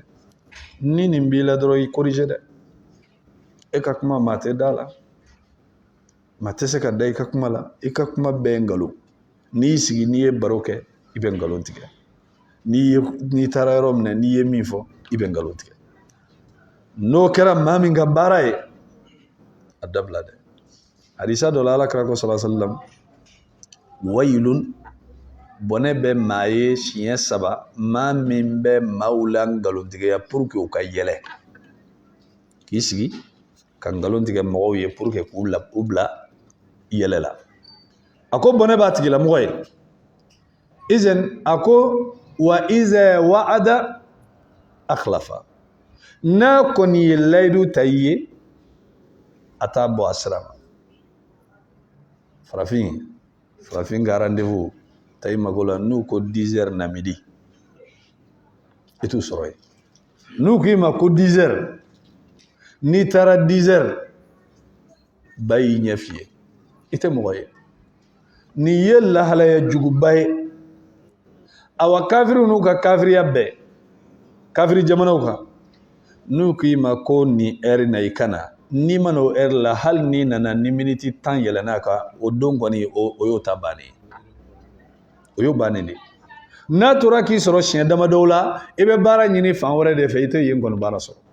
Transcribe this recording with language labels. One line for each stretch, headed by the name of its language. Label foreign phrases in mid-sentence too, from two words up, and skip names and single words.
Bambara: ni nin b'i la dɔrɔn i corrigé dɛ e ka kuma maa tɛ da la maa tɛ se ka da i ka kuma la i ka kuma bɛɛ ye ngalon n'i y'i sigi n'i ye baro kɛ i bɛ ngalon tigɛ n'i taara yɔrɔ min na n'i ye min fɔ i bɛ ngalon tigɛ n'o kɛra maa min ka baara ye a dabila dɛ hadisa dɔ la Alakira ko
Arabic: صلى الله عليه وسلم
Bambara: wayilun bɔnɛ bɛ maa ye siɲɛ 3 maa min bɛ maaw la ngalontigiya
French: pour que
Bambara: u ka yɛlɛ k'i sigi ka ngalon tigɛ mɔgɔw ye
French: pour que
Bambara: k'u bila yɛlɛ la a ko bɔnɛ b'a tigilamɔgɔ ye izan a ko
Arabic: وإذا وعد أخلف
Bambara: n'a kɔni ye layidu ta i ye a t'a bɔ a sira ma farafin ka rendez-vous ta i mago la n'u ko 10 heures na midi i t'u sɔrɔ yen n'u k'i ma ko 10 heures n'i taara 10 heures ba y'i ɲɛ f'i ye i tɛ mɔgɔ ye nin ye lahalaya juguba ye awa kafiriw n'u ka kafiriya bɛɛ kafiri jamanaw kan n'u k'i ma ko nin heure na i ka na n'i ma n'o heure la hali n'i nana ni miniti 10 yɛlɛn'a kan o don kɔni o y'o ta bannen o y'o bannen de n'a tora k'i sɔrɔ siɲɛ damadɔw la i bɛ baara ɲini fan wɛrɛ de fɛ i tɛ yen kɔni baara sɔrɔ